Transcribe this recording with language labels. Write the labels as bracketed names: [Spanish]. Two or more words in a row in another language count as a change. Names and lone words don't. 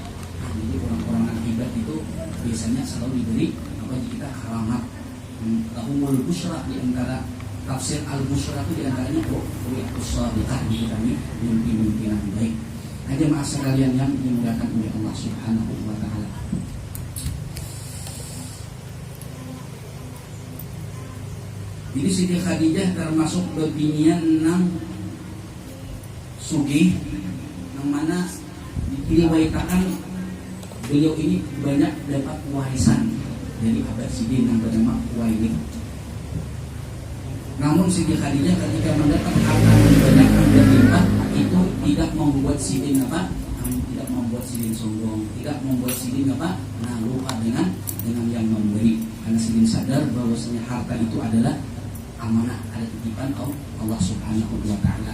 [Indonesian] Jadi orang-orang yang hebat itu biasanya selalu diberi kita karamat. Umul Busyra, di antara tafsir Al-Busyra itu di antaranya [Arabic] ru'yatus shadiqah, [Indonesian] ditanya mimpi-mimpi yang baik. Jemaah sekalian yang dimuliakan oleh [Arabic] Allah Subhanahu wa taala. [Banjar] Jadi Siti Khadijah termasuk bebinian nang sugih, yang mana diriwayatkan beliau ini banyak dapat warisan dari Abad Sidin yang bernama Uwailid. [Indonesian] Namun Siti Khadijah ketika mendapat harta yang banyak yang berlimpah, itu tidak membuat Sidin tidak membuat Sidin sombong, tidak membuat Sidin lupa dengan yang memberi, karena Sidin sadar bahwasanya harta itu adalah amanah, ada titipan [Arabic] Allah Subhanahu wa taala.